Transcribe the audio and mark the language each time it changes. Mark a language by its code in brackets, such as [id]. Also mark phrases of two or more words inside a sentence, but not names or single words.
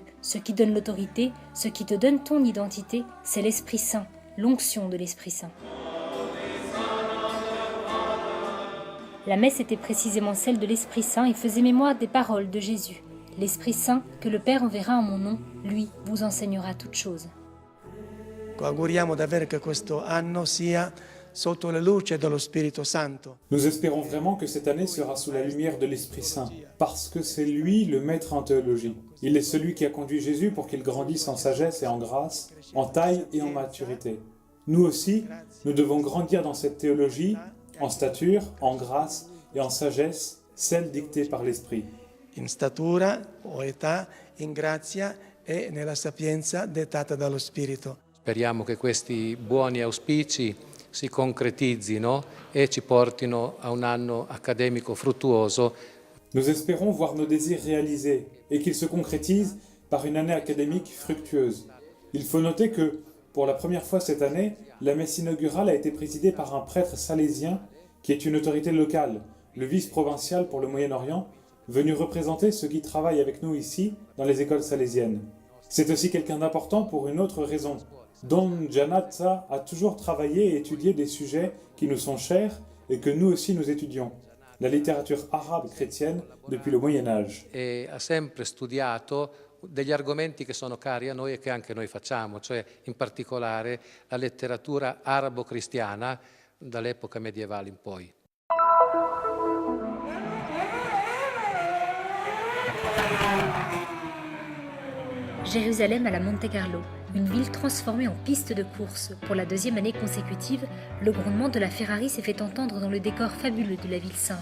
[fr] Ce qui donne l'autorité, ce qui te donne ton identité, c'est l'Esprit Saint, l'onction de l'Esprit Saint. » La messe était précisément celle de l'Esprit Saint et faisait mémoire des paroles de Jésus. L'Esprit Saint, que le Père enverra en mon nom, lui, vous enseignera toutes choses. [it] Ecco, auguriamo davvero che questo anno sia sotto la luce dello Spirito Santo. [fr] Nous espérons vraiment que cette année sera sous la lumière de l'Esprit Saint, parce que c'est lui le maître en théologie. Il est celui qui a conduit Jésus pour qu'il grandisse en sagesse et en grâce, en taille et en maturité. Nous aussi, nous devons grandir dans cette théologie, en stature, en grâce et en sagesse, celle dictée par l'Esprit. [it] In statura o età, in grazia e nella sapienza dettata dallo Spirito. Speriamo che questi buoni auspici si concretizzino e ci portino a un anno accademico fruttuoso. [fr] Nous espérons voir nos désirs réalisés et qu'ils se concrétisent par une année académique fructueuse. Il faut noter que, pour la première fois cette année, la messe inaugurale a été présidée par un prêtre salésien qui est une autorité locale, le vice-provincial pour le Moyen-Orient, venu représenter ceux qui travaillent avec nous ici dans les écoles salésiennes. C'est aussi quelqu'un d'important pour une autre raison. Don Janazza a toujours travaillé et étudié des sujets qui nous sont chers et que nous aussi nous étudions. La littérature arabe chrétienne depuis le Moyen-Âge. [it] E ha sempre studiato degli argomenti che sono cari a noi e che anche noi facciamo, cioè in particolare la letteratura arabo-cristiana dall'epoca medievale in poi. [fr] Jérusalem à la Monte-Carlo, une ville transformée en piste de course. Pour la deuxième année consécutive, le grondement de la Ferrari s'est fait entendre dans le décor fabuleux de la ville sainte.